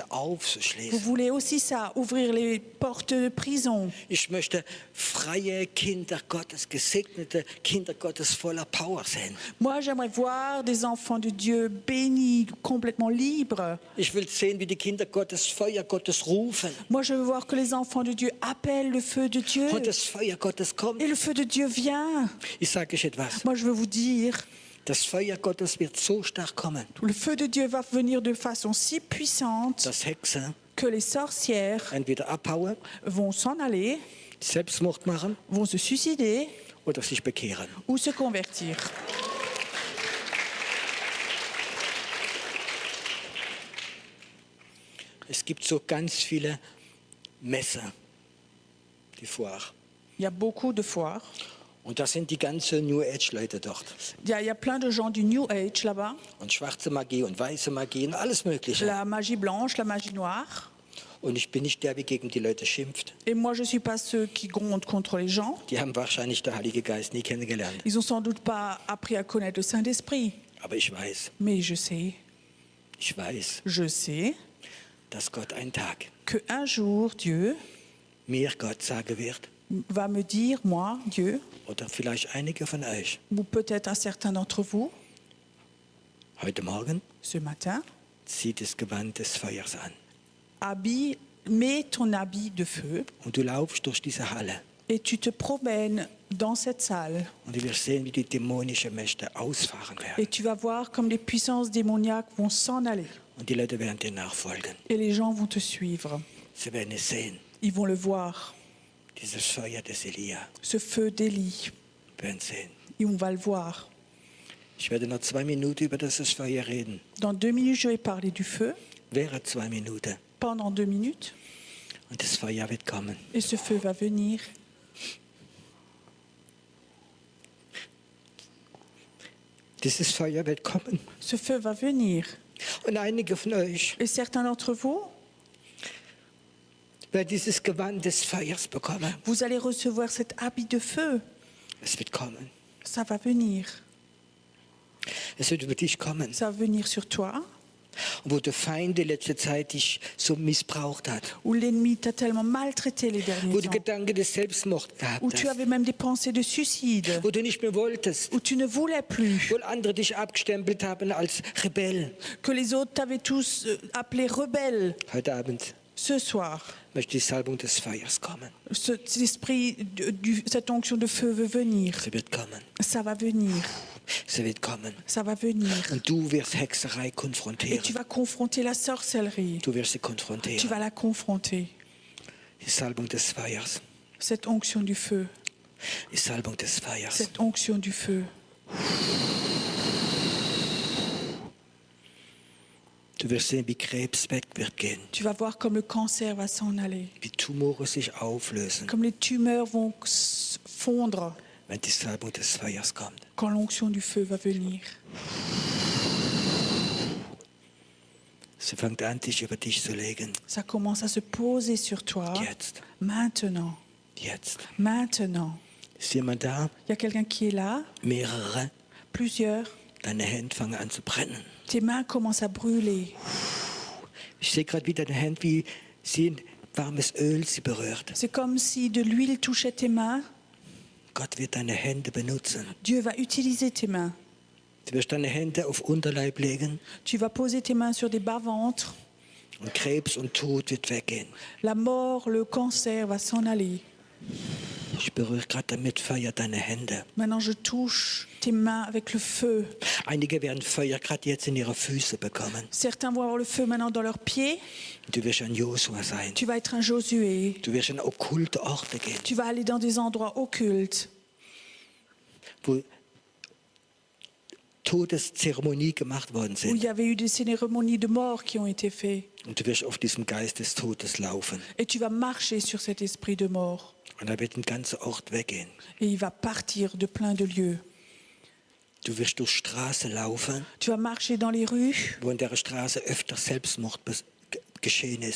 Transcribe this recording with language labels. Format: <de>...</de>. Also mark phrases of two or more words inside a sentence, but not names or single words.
<fr>Vous</fr> <de>aufzuschließen.</de> <fr>voulez aussi ça, ouvrir les portes de prison.</fr> <de>Ich möchte freie Kinder Gottes, gesegnete Kinder Gottes voller Power sehen.</de> <fr>Moi, j'aimerais voir des enfants de Dieu bénis, complètement libres.</fr> <de>Ich will sehen, wie die Kinder Gottes Feuer Gottes rufen.</de> <fr>Moi, je veux voir que les enfants de Dieu appellent le feu de Dieu.</fr> <de>Und das Feuer Gottes kommt.</de> <fr>Et le feu de Dieu vient.</fr> <de>Ich sage euch etwas.</de> <fr>Moi, je veux vous dire,</fr> <de>Das Feuer Gottes wird so stark kommen,</de> <fr>le feu de Dieu va venir de façon si puissante</fr> <de>dass Hexen</de> <fr>que les sorcières</fr> <de>entweder abhauen,</de> <fr>vont s'en aller,</fr> <de>Selbstmord machen</de> <fr>vont se suicider</fr> <de>oder sich bekehren.</de> <fr>ou se convertir.</fr> <de>Es gibt so ganz viele Messer, die Foire.</de> <fr>Il y a beaucoup de foires.</fr> <de>Und das sind die ganzen New Age-Leute dort.</de> <fr>Il y a plein de gens du New Age là-bas.</fr> <de>Und schwarze Magie und weiße Magie und alles Mögliche.</de> <fr>La magie blanche, la magie noire.</fr> <de>Und ich bin nicht der, der gegen die Leute schimpft.</de> <fr>Et moi, je ne suis pas ceux qui grondent contre les gens.</fr> <de>Die haben wahrscheinlich der Heilige Geist nie kennengelernt.</de> <fr>Ils n'ont sans doute pas appris à connaître le Saint-Esprit.</fr> <de>Aber ich weiß,</de> <fr>Mais je sais</fr> <de>dass Gott einen Tag</de> <fr>qu'un jour, Dieu</fr> <de>mir Gott sagen wird,</de> <fr>va me dire, moi, Dieu,</fr> <de>oder vielleicht einige von euch,</de> <fr>ou peut-être un certain d'entre vous,</fr> <de>heute Morgen</de> <fr>ce matin,</fr> <de>zieht das Gewand des Feuers an.</de> <fr>mets ton habit de feu</fr> <de>Und du laufst durch diese Halle.</de> <fr>et tu te promènes dans cette salle.</fr> <de>Und du wirst sehen, wie die dämonischen Mächte ausfahren werden.</de> <fr>Et tu vas voir comme les puissances démoniaques vont s'en aller.</fr> <de>Und die Leute werden dir nachfolgen.</de> <fr>Et les gens vont te suivre.</fr> <de>Sie werden es sehen.</de> <fr>Ils vont le voir.</fr> <de>Dieses Feuer des Elia.</de> <fr>Ce feu d'Élie.</fr> <de>Werden sehen.</de> <fr>Et on va le voir.</fr> <de>Ich werde noch 2 Minuten über dieses Feuer reden.</de> <fr>Dans 2 minutes, je vais parler du feu.</fr> <de>Wäre 2 Minuten.</de> <fr>Pendant 2 minutes.</fr> <de>Und das Feuer wird kommen.</de> <fr>Et ce feu va venir.</fr> <de>Dieses Feuer wird kommen.</de> <fr>Ce feu va venir.</fr> <de>Und einige von euch</de> <fr>Et certains d'entre vous,</fr> <de>werden dieses Gewand des Feuers bekommen.</de> <fr>vous allez recevoir cet habit de feu.</fr> <de>Es wird kommen.</de> <fr>Ça va venir.</fr> <de>Es wird über dich kommen.</de> <fr>Ça va venir sur toi.</fr> <de>Wo der Feind die letzte Zeit dich so missbraucht hat.</de> <fr>Où l'ennemi t'a tellement maltraité les derniers</fr> <de>Wo du</de> <fr>temps.</fr> <de>Gedanken des Selbstmords</de> <fr>Où</fr> <de>gehabt</de> <fr>tu</fr> <de>hast.</de> <fr>avais même des pensées de suicide.</fr> <de>Wo du nicht mehr wolltest.</de> <fr>Où tu ne voulais plus.</fr> <de>Wo andere dich abgestempelt haben als Rebell.</de> <fr>Que les autres t'avaient tous appelé rebelle.</fr> <de>Heute Abend</de> <fr>Ce soir,</fr> <de>möchte die Salbung des Feuers kommen.</de> <fr>cet esprit, cette onction de feu veut venir.</fr> <de>Sie wird kommen.</de> <fr>Ça va venir.</fr> <de>Sie wird kommen.</de> <fr>Ça va venir.</fr> <de>Und du wirst Hexerei</de> <fr>Et tu</fr> <de>konfrontieren.</de> <fr>vas confronter la sorcellerie.</fr> <de>Du wirst sie</de> <fr>Tu vas</fr> <de>konfrontieren.</de> <fr>la confronter.</fr> <de>Die Salbung des Feuers.</de> <fr>Cette onction du feu.</fr> <de>Die Salbung des Feuers.</de> <fr>Cette onction du feu.</fr> <de>Du wirst sehen, wie Krebs weg wird gehen.</de> <fr>Tu vas voir comme le cancer va s'en aller.</fr> <de>Wie Tumore sich auflösen,</de> <fr>Comme les tumeurs vont fondre</fr> <de>wenn die Salbung des Feuers kommt.</de> <fr>quand l'onction du feu va venir.</fr> <de>Sie fängt an, sich über dich zu legen.</de> <fr>Ça commence à se poser sur toi.</fr> <de>Jetzt.</de> <fr>Maintenant.</fr> <de>Jetzt.</de> <fr>Maintenant.</fr> <de>Ist jemand da?</de> <fr>Il y a quelqu'un qui est là.</fr> <de>Mehrere.</de> <fr>Plusieurs.</fr> <de>Deine Hände fangen an zu brennen.</de> <fr>Tes mains commencent à brûler.</fr> <de>Ich sehe gerade, wie deine Hände, wie sie warmes Öl sie berührt.</de> <fr>C'est comme si de l'huile touchait tes mains.</fr> <de>Gott wird deine Hände benutzen.</de> <fr>Dieu va utiliser tes mains.</fr> <de>Du wirst deine Hände auf Unterleib legen</de> <fr>Tu vas poser tes mains sur des bas-ventres.</fr> <de>und Krebs und Tod wird weggehen.</de> <fr>La mort, le cancer va s'en aller.</fr> <de>Ich berühre gerade damit Feuer deine Hände.</de> <fr>Maintenant, je touche tes mains avec le feu.</fr> <de>Einige werden Feuer gerade jetzt in ihre Füße bekommen.</de> <fr>Certains vont avoir le feu maintenant dans leurs pieds.</fr> <de>Du wirst ein Josua sein.</de> <fr>Tu vas être un Josué.</fr> <de>Du wirst in okkulte Orte gehen,</de> <fr>Tu vas aller dans des endroits occultes</fr> <de>wo Todeszeremonie gemacht worden</de> <fr>où il</fr> <de>sind.</de> <fr>y avait eu des cérémonies de mort qui ont été faites.</fr> <de>Und du wirst auf diesem Geist des Todes laufen.</de> <fr>Et tu vas marcher sur cet esprit de mort.</fr> <de>Und da wird ein ganzer Ort weggehen.</de> <fr>Et il va partir de plein de lieux.</fr> <de>Du wirst durch Straßen laufen,</de> <fr>Tu vas marcher dans les rues</fr> <de>wo in der Straße öfter Selbstmord geschehen ist.</de>